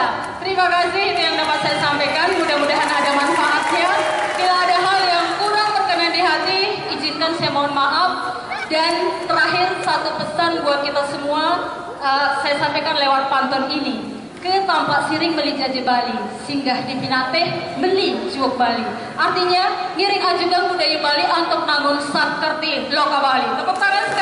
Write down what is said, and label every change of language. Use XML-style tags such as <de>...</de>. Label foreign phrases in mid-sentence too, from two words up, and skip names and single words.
<id>Terima kasih, itu yang dapat saya sampaikan. Mudah-mudahan ada manfaatnya. Bila ada hal yang kurang berkenan di hati, izinkan saya mohon maaf. Dan terakhir satu pesan buat kita semua, saya sampaikan lewat pantun ini.</id> <ban>Ke tampak siring beli jaje Bali, singgah di Pinateh beli juok Bali. Artinya ngiring ajudan budaya Bali untuk nangun sakerti loka Bali.</ban> <id>Tepuk tangan.</id>